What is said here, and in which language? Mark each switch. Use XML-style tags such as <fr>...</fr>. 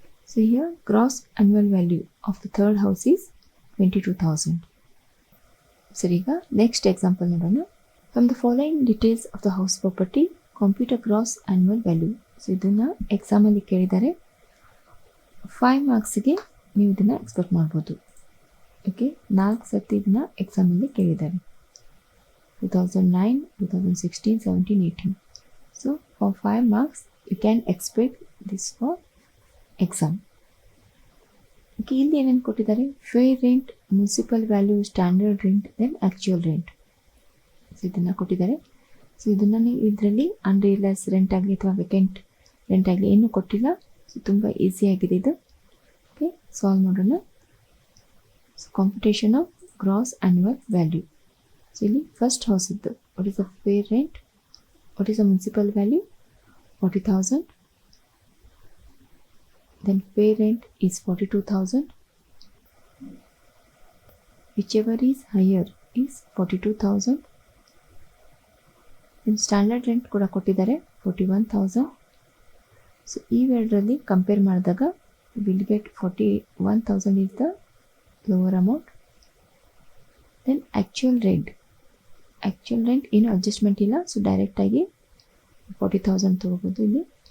<en>So here gross annual value of the third house is 22,000.</en> <kn>ಸರಿ, ಈಗ next example ನೋಡೋಣ.</kn> <en>From the following details of the house property compute a gross annual value.</en> <kn>So ಇದನ್ನು ಎಕ್ಸಾಮಲ್ಲಿ ಕೇಳಿದ್ದಾರೆ. 5 ಮಾರ್ಕ್ಸ್ಗೆ ನೀವು ಇದನ್ನು expect ಮಾಡ್ಬೋದು. ಓಕೆ, 4 ಸರ್ತಿ ಇದನ್ನು ಎಕ್ಸಾಮಲ್ಲಿ ಕೇಳಿದ್ದಾರೆ. 2009, 2016, 17, 18.</kn> <en>So for 5 marks you can expect this for exam.</en> <kn>Okay, ಇಲ್ಲಿ ಏನೇನು ಕೊಟ್ಟಿದ್ದಾರೆ? Fair rent, municipal value, standard rent, then actual rent. So ಇದನ್ನು ಕೊಟ್ಟಿದ್ದಾರೆ. ಸೊ ಇದನ್ನು ನೀವು ಇದರಲ್ಲಿ ಅನ್ರಿಯಲೈಸ್ ರೆಂಟ್ ಆಗಲಿ ಅಥವಾ ವೇಕೆಂಟ್ ರೆಂಟ್ ಆಗಲಿ ಏನೂ ಕೊಟ್ಟಿಲ್ಲ. ಸೊ ತುಂಬ ಈಸಿಯಾಗಿದೆ ಇದು. ಓಕೆ, ಸಾಲ್ವ್ ಮಾಡೋಣ.</kn> <en>So competition of gross annual value. So</en> <kn>ಇಲ್ಲಿ ಫಸ್ಟ್ ಹೌಸ್ ಇದ್ದು</kn> <en>What is the fair rent, what is the municipal value? 40,000. Then fair rent is 42,000. Whichever is higher is 42,000. Then standard rent</en> <kn>ಕೂಡ ಕೊಟ್ಟಿದ್ದಾರೆ</kn> <en>41,000.</en> <kn>So ಇವೆರಡರಲ್ಲಿ compare ಮಾಡಿದಾಗ</kn> <en>Will get 41,000 is the lower amount.</en> <kn>Then actual rent ಏನು adjustment ಇಲ್ಲ. So ಡೈರೆಕ್ಟಾಗಿ 40,000 ತೊಗೋಬೋದು ಇಲ್ಲಿ.</kn>